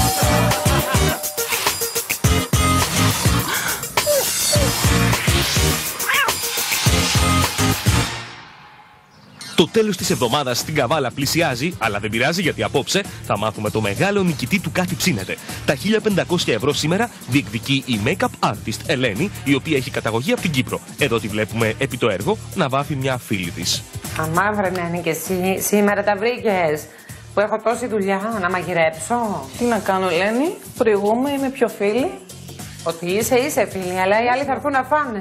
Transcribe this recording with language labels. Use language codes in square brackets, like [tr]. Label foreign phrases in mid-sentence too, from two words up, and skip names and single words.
[el] Το τέλος της εβδομάδας στην καβάλα πλησιάζει, αλλά δεν πειράζει γιατί απόψε θα μάθουμε το μεγάλο νικητή του Κάτι ψήνεται. Τα 1.500 ευρώ σήμερα διεκδικεί η [en] make-up artist [el] Ελένη, η οποία έχει καταγωγή από την Κύπρο. Εδώ τη βλέπουμε επί το έργο να βάφει μια φίλη της. Αμά βρε και εσύ, σήμερα τα βρήκες. Που έχω τόση δουλειά να μαγειρέψω. Τι να κάνω, Ελένη, προηγούμε, είμαι πιο φίλη. Ότι είσαι φίλη, αλλά οι άλλοι θα έρθουν να φάνε.